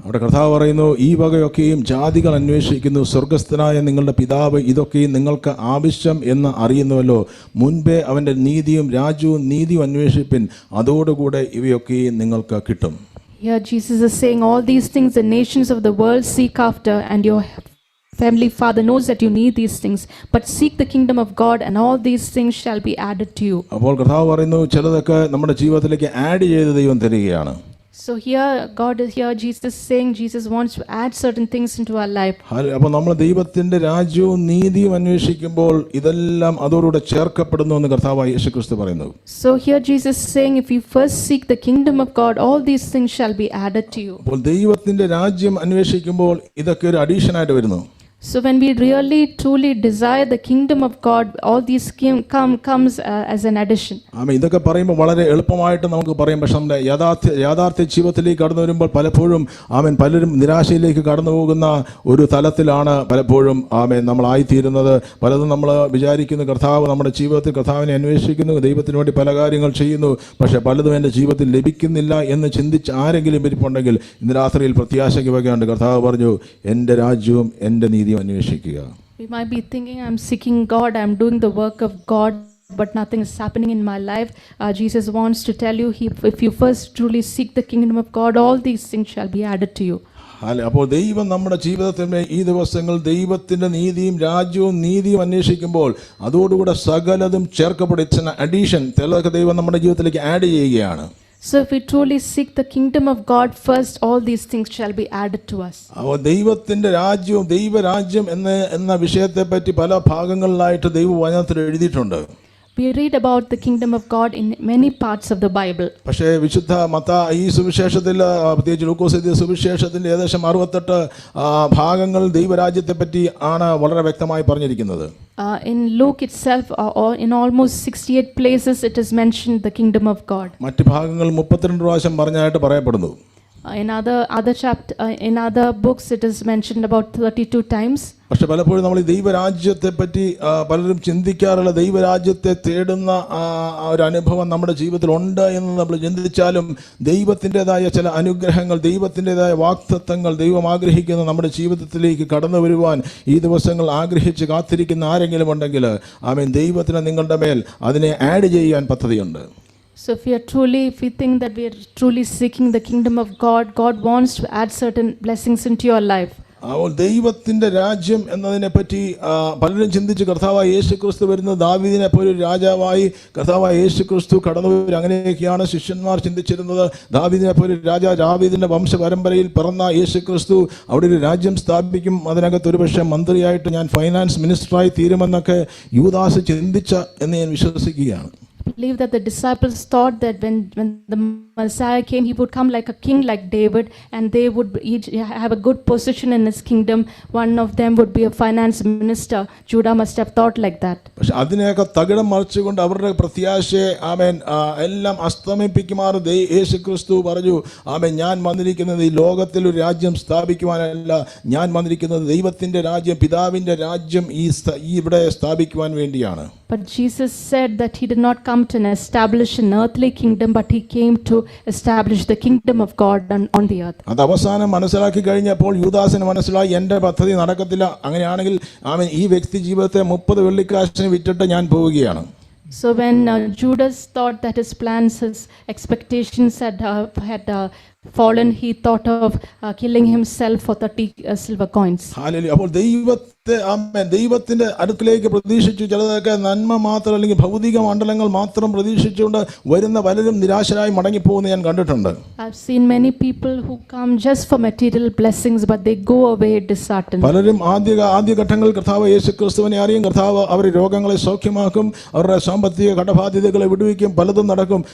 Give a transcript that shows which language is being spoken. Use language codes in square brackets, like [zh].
[ml] അവിടെ കർത്താവ് പറയുന്നു, ഈ വകയൊക്കെയും ജാതികൾ അന്വേഷിക്കുന്നു, സ്വർഗസ്ഥനായ നിങ്ങളുടെ പിതാവ് ഇതൊക്കെയും നിങ്ങൾക്ക് ആവശ്യം എന്ന് അറിയുന്നുവല്ലോ. മുൻപേ അവൻ്റെ നീതിയും രാജ്യവും നീതിയും അന്വേഷിപ്പിൻ, അതോടുകൂടെ ഇവയൊക്കെയും നിങ്ങൾക്ക് കിട്ടും. [en] Here Jesus is saying, all these things the nations of the world seek after, and your Heavenly Father knows that you need these things, but seek the kingdom of God and all these things shall be added to you. [ml] അപ്പോൾ കർത്താവ് പറയുന്നു ചിലതൊക്കെ നമ്മുടെ ജീവിതത്തിലേക്ക് add ചെയ്ത് ദൈവം തരികയാണ്. [en] So here Jesus is saying Jesus wants to add certain things into our life. [ml] അപ്പോൾ നമ്മൾ ദൈവത്തിന്റെ രാജ്യവും നീതിയും അന്വേഷിക്കുമ്പോൾ ഇതെല്ലാം അതോടുകൂടെ ചേർക്കപ്പെടുന്നു എന്ന് കർത്താവ് യേശുക്രിസ്തു പറയുന്നു. [en] So here Jesus is saying, if you first seek the kingdom of God, all these things shall be added to you. [ml] അപ്പോൾ ദൈവത്തിന്റെ രാജ്യം അന്വേഷിക്കുമ്പോൾ ഇതൊക്കെ ഒരു അഡീഷൻ ആയിട്ട് വരുന്നു. [en] So when we really truly desire the kingdom of God, all these comes as an addition. [ml] ഇതൊക്കെ പറയുമ്പോൾ വളരെ എളുപ്പമായിട്ട് നമുക്ക് പറയാം. പക്ഷെ നമ്മുടെ യാഥാർത്ഥ്യ ജീവിതത്തിലേക്ക് കടന്നു വരുമ്പോൾ പലപ്പോഴും പലരും നിരാശയിലേക്ക് കടന്നു പോകുന്ന ഒരു തലത്തിലാണ് പലപ്പോഴും നമ്മളായിത്തീരുന്നത്. പലതും നമ്മൾ വിചാരിക്കുന്നു കർത്താവ് നമ്മുടെ ജീവിതത്തിൽ കർത്താവിനെ അന്വേഷിക്കുന്നു, ദൈവത്തിന് വേണ്ടി പല കാര്യങ്ങൾ ചെയ്യുന്നു, പക്ഷെ പലതും എൻ്റെ ജീവിതത്തിൽ ലഭിക്കുന്നില്ല എന്ന് ചിന്തിച്ച് ആരെങ്കിലും ഇരിപ്പുണ്ടെങ്കിൽ ഇന്ന് രാത്രിയിൽ പ്രത്യാശയ്ക്ക് വകയുണ്ട്. കർത്താവ് പറഞ്ഞു, എൻ്റെ രാജ്യവും എൻ്റെ നീതി അന്വേഷിക്കുക. [en] We might be thinking, I'm seeking God, I'm doing the work of God, but nothing is happening in my life. Jesus wants to tell you, if you first truly seek the kingdom of God, all these things shall be added to you. [ml] അപ്പോൾ ദൈവം നമ്മുടെ ജീവിതത്തിൻ്റെ ഈ ദിവസങ്ങൾ ദൈവത്തിൻ്റെ നീതിയും രാജ്യവും നീതിയും അന്വേഷിക്കുമ്പോൾ അതോടുകൂടെ സകലതും ചേർക്കപ്പെടുന്ന അഡീഷൻ ചിലതൊക്കെ ദൈവം നമ്മുടെ ജീവിതത്തിലേക്ക് ആഡ് ചെയ്യുകയാണ്. [en] So if we truly seek the kingdom of God first, all these things shall be added to us. [ml] ദൈവത്തിന്റെ രാജ്യവും ദൈവരാജ്യം എന്ന വിഷയത്തെ പറ്റി പല ഭാഗങ്ങളിലായിട്ട് ദൈവവചനത്തിൽ എഴുതിയിട്ടുണ്ട്. [en] We read about the kingdom of God in many parts of the Bible. [ml] പക്ഷേ വിശുദ്ധ ഈ സുവിശേഷത്തിൽ പ്രത്യേകിച്ച് ലൂക്കോസ് എഴുതിയ സുവിശേഷത്തിന്റെ ഏകദേശം 68 ഭാഗങ്ങൾ ദൈവരാജ്യത്തെ പറ്റി ആണ് വളരെ വ്യക്തമായി പറഞ്ഞിരിക്കുന്നത്. [en] In Luke itself, or in almost 68 places, it is mentioned the kingdom of God. [ml] മറ്റ് ഭാഗങ്ങൾ 32 പ്രാവശ്യം പറഞ്ഞായിട്ട് പറയപ്പെടുന്നു. [en] In other books, it is mentioned about 32 times. [ml] പക്ഷെ പലപ്പോഴും നമ്മൾ ഈ ദൈവരാജ്യത്തെ പറ്റി പലരും ചിന്തിക്കാറുള്ള ദൈവരാജ്യത്തെ തേടുന്ന ഒരു അനുഭവം നമ്മുടെ ജീവിതത്തിൽ ഉണ്ട് എന്ന് നമ്മൾ ചിന്തിച്ചാലും ദൈവത്തിൻ്റെതായ ചില അനുഗ്രഹങ്ങൾ, ദൈവത്തിൻ്റെതായ വാഗ്ദത്തങ്ങൾ ദൈവം ആഗ്രഹിക്കുന്ന നമ്മുടെ ജീവിതത്തിലേക്ക് കടന്നു വരുവാൻ ഈ ദിവസങ്ങൾ ആഗ്രഹിച്ച് കാത്തിരിക്കുന്ന ആരെങ്കിലും ഉണ്ടെങ്കിൽ ദൈവത്തിന് നിങ്ങളുടെ മേൽ അതിനെ ആഡ് ചെയ്യാൻ പദ്ധതിയുണ്ട്. [en] So if we think that we are truly seeking the kingdom of God, God wants to add certain blessings into your life. [ml] ദൈവത്തിന്റെ രാജ്യം എന്നതിനെ പറ്റി പലരും ചിന്തിച്ച് കർത്താവായ യേശുക്രിസ്തു വരുന്ന ദാവീദിനെ പോലെ രാജാവായി കർത്താവായ യേശുക്രിസ്തു കടന്നു വരും, അങ്ങനെയൊക്കെയാണ് ശിഷ്യന്മാർ ചിന്തിച്ചിരുന്നത്. ദാവീദിനെ പോലെ ദാവീദിന്റെ വംശപരമ്പരയിൽ പിറന്ന യേശുക്രിസ്തു അവിടെ ഒരു രാജ്യം സ്ഥാപിക്കും, അതിനകത്ത് ഒരുപക്ഷെ മന്ത്രിയായിട്ട് ഞാൻ ഫൈനാൻസ് മിനിസ്റ്ററായി തീരുമെന്നൊക്കെ യൂദാസ് ചിന്തിച്ച എന്ന് ഞാൻ വിശ്വസിക്കുകയാണ്. [en] I believe that the disciples thought that when the Messiah came, he would come like a king like David, and they would each have a good position in his kingdom. One of them would be a finance minister. Judah must have thought like that. [ml] പക്ഷെ അതിനെയൊക്കെ തകിടം മറിച്ചുകൊണ്ട് അവരുടെ പ്രത്യാശയെ എല്ലാം അസ്തമിപ്പിക്കുമാർ യേശുക്രിസ്തു പറഞ്ഞു, ഞാൻ വന്നിരിക്കുന്നത് ഈ ലോകത്തിൽ ഒരു രാജ്യം സ്ഥാപിക്കുവാനല്ല, ഞാൻ വന്നിരിക്കുന്നത് ദൈവത്തിന്റെ രാജ്യം, പിതാവിന്റെ രാജ്യം ഇവിടെ സ്ഥാപിക്കുവാൻ വേണ്ടിയാണ്. [en] But Jesus said that he did not come to establish an earthly kingdom, but he came to establish the kingdom of God on the earth. [ml] അത് അവസാനം മനസ്സിലാക്കി കഴിഞ്ഞപ്പോൾ യൂദാസിന് മനസ്സിലായി എൻ്റെ പദ്ധതി നടക്കത്തില്ല, അങ്ങനെയാണെങ്കിൽ ഈ വ്യക്തി ജീവിതത്തെ 30 വെള്ളിക്കാശിന് വിറ്റിട്ട് ഞാൻ പോവുകയാണ്. [en] So when Judas thought that his plans, his expectations had fallen, he thought of killing himself for 30 silver coins. ഹല്ലേലൂയ. [ml] അപ്പോൾ ദൈവത്തിന്റെ അടുക്കിലേക്ക് പ്രതീക്ഷിച്ചു ചിലതൊക്കെ നന്മ മാത്രം അല്ലെങ്കിൽ ഭൗതിക മണ്ഡലങ്ങൾ മാത്രം പ്രതീക്ഷിച്ചുകൊണ്ട് വരുന്ന പലരും നിരാശരായി മടങ്ങിപ്പോകുന്ന ഞാൻ കണ്ടിട്ടുണ്ട്. [en] I've seen many people who come just for material blessings, but they go away disheartened. [ml] പലരും ആദ്യഘട്ടങ്ങളിൽ കർത്താവ് യേശുക്രിസ്തുവിനെ അറിയും, കർത്താവ് അവരുടെ രോഗങ്ങളെ സൗഖ്യമാക്കും, അവരുടെ സാമ്പത്തിക കടബാധ്യതകളെ വിടുവിക്കും, പലതും നടക്കും.